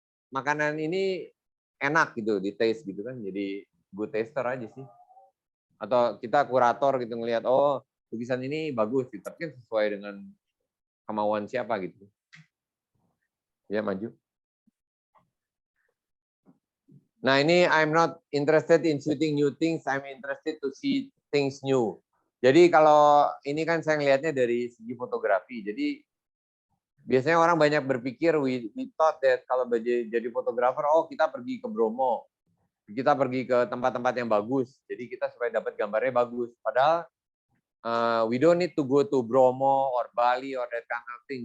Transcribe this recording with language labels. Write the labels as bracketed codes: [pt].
[id] Makanan ini enak gitu, di taste gitu kan. Jadi [en] good taster [id] aja sih. Atau kita kurator gitu ngelihat, oh lukisan ini bagus, gitu. Tapi kan sesuai dengan kemauan siapa gitu. Ya, maju. Nah, ini [en] I'm not interested in shooting new things, I'm interested to see things new. [id] Jadi kalau ini kan saya ngelihatnya dari segi fotografi. Jadi biasanya orang banyak berpikir [en] we thought that [id] kalau jadi fotografer, oh kita pergi ke Bromo. Kita pergi ke tempat-tempat yang bagus. Jadi kita supaya dapat gambarnya bagus. [en] Padahal we don't need to go to Bromo or Bali or that kind of thing.